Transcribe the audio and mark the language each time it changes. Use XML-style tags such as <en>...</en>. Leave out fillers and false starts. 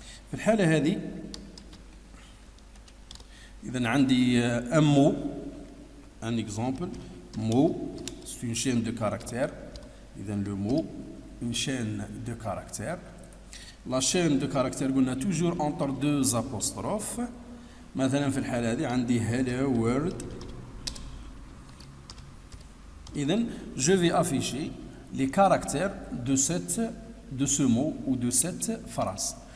<ar>في الحالة هذه إذا عندي</ar> <fr>un mot, un exemple, mot, c'est une chaîne de caractères. إذا le mot, une chaîne de caractères. La chaîne de caractères</fr> <ar>قلنا</ar> <fr>toujours entre deux apostrophes.</fr> <ar>مثلا في الحالة هذه عندي</ar> <en>hello world.</en> <fr>إذا je vais afficher les caractères de ce mot ou de cette phrase.</fr>